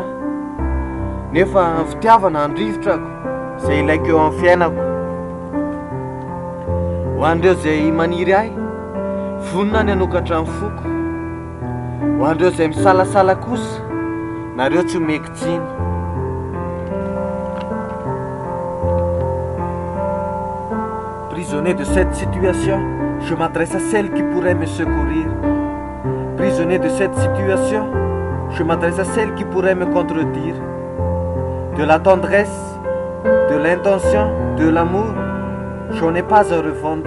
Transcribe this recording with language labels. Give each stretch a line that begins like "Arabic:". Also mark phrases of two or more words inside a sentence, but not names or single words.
Malagasy: Nefa ny fitiavana ny rivotrako izay ilaiko eo amin'ny fiainako. Ho an'ireo izay maniry ahy, vonona ny hanokatra ny foko. Ho an'ireo izay misalasala kosa, nareo tsy mekitsiny.
French: Prisonnier de cette situation, je m'adresse à celle qui pourrait me secourir. Prisonnier de cette situation, je m'adresse à celle qui pourrait me contredire. De la tendresse, de l'intention, de l'amour, j'en ai pas à revendre.